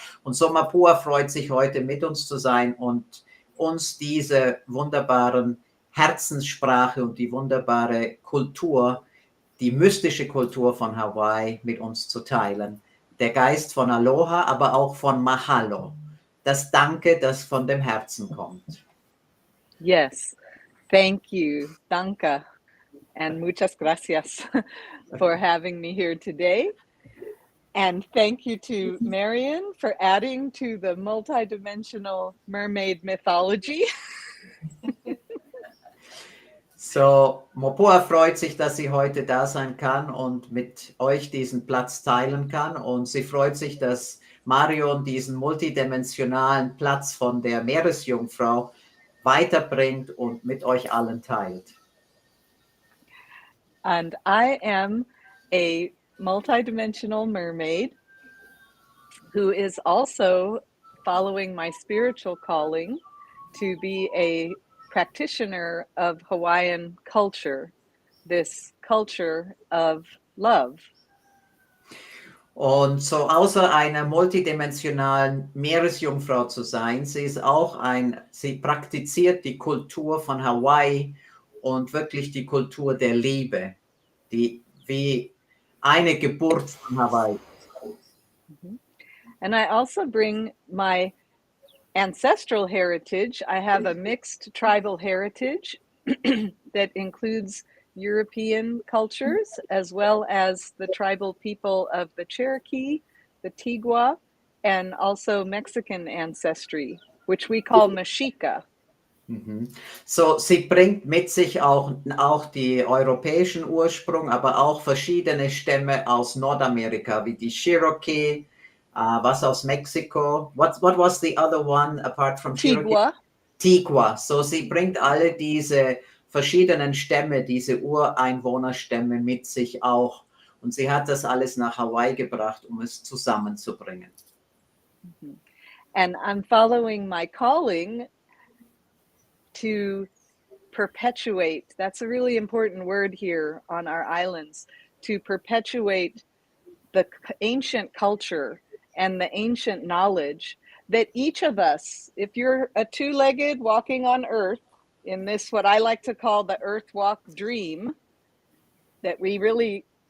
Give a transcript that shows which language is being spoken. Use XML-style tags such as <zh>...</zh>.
<de>Und so Mopua freut sich heute mit uns zu sein und uns diese wunderbaren Herzenssprache und die wunderbare Kultur, die mystische Kultur von Hawaii mit uns zu teilen. Der Geist von Aloha, aber auch von Mahalo. Das Danke, das von dem Herzen kommt.</de> <en>Yes, thank you, danke, and</en> <es>muchas gracias</es> <en>for having me here today. And thank you to Marion for adding to the multidimensional mermaid mythology.</en> <de>So, Mopua freut sich, dass sie heute da sein kann und mit euch diesen Platz teilen kann. Und sie freut sich, dass Marion diesen multidimensionalen Platz von der Meeresjungfrau weiterbringt und mit euch allen teilt.</de> <en>And I am a multidimensional mermaid who is also following my spiritual calling to be a practitioner of Hawaiian culture, this culture of love.</en> <de>Und so außer einer multidimensionalen Meeresjungfrau zu sein, sie praktiziert die Kultur von Hawaii und wirklich die Kultur der Liebe, die wie eine Geburt von Hawaii.</de> <en>And I also bring my ancestral heritage. I have a mixed tribal heritage that includes European cultures as well as the tribal people of the Cherokee, the Tigua, and also Mexican ancestry, which we call Mexica.</en> <de>So, sie bringt mit sich auch die europäischen Ursprung, aber auch verschiedene Stämme aus Nordamerika, wie die Cherokee, was aus Mexiko.</de> <en>What was the other one apart from Cherokee? Tigua. Tigua.</en> <de>So, sie bringt alle diese verschiedenen Stämme, diese Ureinwohnerstämme mit sich auch. Und sie hat das alles nach Hawaii gebracht, um es zusammenzubringen.</de> <en>And I'm following my calling to perpetuate. That's a really important word here on our islands, to perpetuate the ancient culture and the ancient knowledge that each of us, if you're a two-legged walking on earth, in this what I like to call the earth walk dream that we really</en>